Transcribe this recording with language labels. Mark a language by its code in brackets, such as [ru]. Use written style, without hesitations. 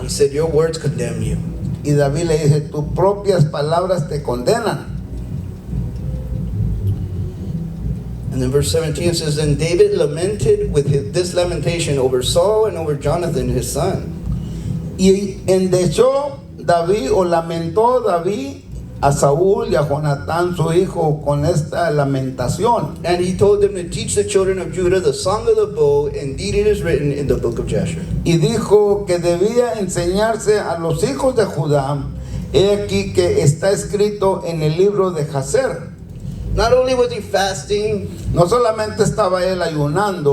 [en] He said, your words condemn you. [es] Y David le dice, tus propias palabras te condenan. [en] And then verse 17 says, then David lamented with this lamentation over Saul and over Jonathan his son. [es] Y endechó David o lamentó David a Saúl y a Jonatán su hijo con esta lamentación. [en] And he told them to teach the children of Judah the song of the bow. Indeed, it is written in the book of Jasher. [es] Y dijo que debía enseñarse a los hijos de Judá. He aquí que está escrito en el libro de Jaser. [en] Not only was he fasting, [es] No solamente estaba él ayunando,